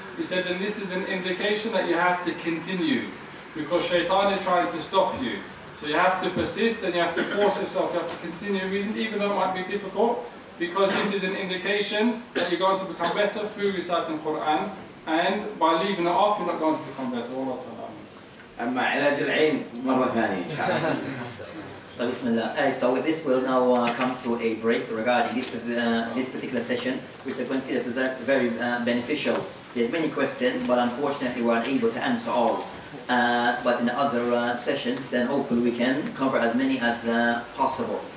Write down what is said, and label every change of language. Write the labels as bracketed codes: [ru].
[en] He said, then this is an indication that you have to continue, because shaitan is trying to stop you. So you have to persist and you have to force yourself, you have to continue reading, even though it might be difficult, because this is an indication that you're going to become better through reciting Quran, and by leaving it off, you're not going to become better. [ar] أما علاج العين مرة ثانية إن شاء الله. Bismillah. [en] So with this we'll now come to a break regarding this particular session, which I consider is very beneficial. There's many questions, but unfortunately we are unable to answer all. But in the other sessions, then hopefully we can cover as many as possible.